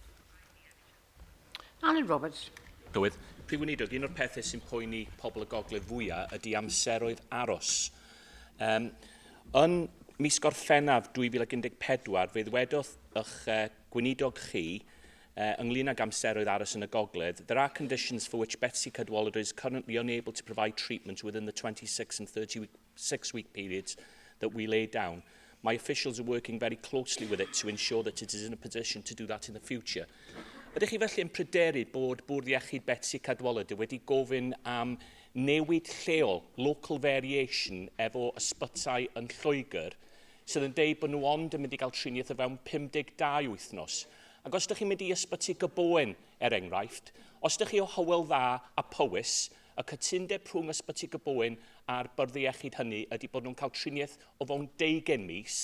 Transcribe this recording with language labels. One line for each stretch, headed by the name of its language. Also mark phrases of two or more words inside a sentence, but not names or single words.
Welsh: Alan Roberts. Llywydd, Prif Weinidog, un o'r pethau sy'n poeni pobl y gogledd fwyaf ydy amseroedd aros. Yn mis Gorffennaf 2014, fe ddwedodd eich gweinidog chi ynglŷn ag amseroedd aros yn y gogledd,
English: there are conditions for which Betsi Cadwaladr is currently unable to provide treatment within the 26 and 36-week periods that we laid down. My officials are working very closely with it to ensure that it is in a position to do that in the future.
Welsh: Ydych chi felly yn pryderu bod Bwrdd Iechyd Betsi Cadwaladr wedi gofyn am newid lleol,
English: local variation,
Welsh: efo ysbytau yn Lloegr, sydd yn deud bod nhw ond yn mynd i gael triniaeth o fewn 52 wythnos. Ac os ydych chi'n mynd i ysbyty Gyboen, enghraifft, os ydych chi o Hywel Dda a Powys, y cytundeb rhwng ysbyty Gyboen a'r Bwrdd Iechyd hynny ydy bod nhw'n cael triniaeth o fewn 20 mis.